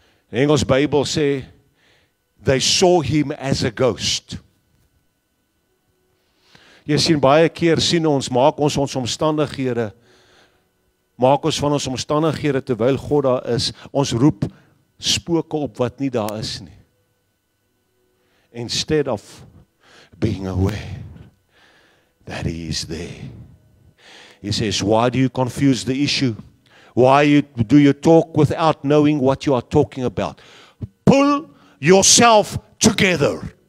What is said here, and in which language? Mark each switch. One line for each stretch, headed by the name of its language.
Afrikaans: Die Engels Bybel sê,
English: they saw him as a ghost.
Afrikaans: Jy sien, baie keer sien ons, maak ons omstandighede, maak ons van ons omstandighede terwyl God daar is, ons roep spooke op wat nie daar is nie.
English: Instead of being aware that he is there. He says, why do you confuse the issue? Why do you talk without knowing what you are talking about? Pull yourself together.